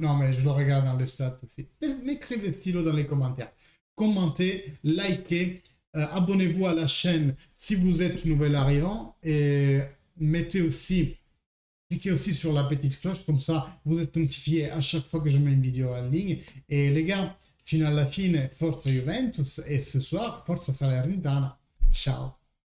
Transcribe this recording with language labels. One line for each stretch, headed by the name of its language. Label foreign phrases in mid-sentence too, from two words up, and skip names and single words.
French: Non, mais je le regarde dans les stats aussi. M'écrivez stylo dans les commentaires. Commentez, likez, abonnez-vous à la chaîne si vous êtes nouvel arrivant et cliquez aussi sur la petite cloche, comme ça vous êtes notifié à chaque fois que je mets une vidéo en ligne. Et les gars,
Italian: fino alla fine, Forza Juventus
French: et ce soir,
Italian: Forza Salernitana. Ciao!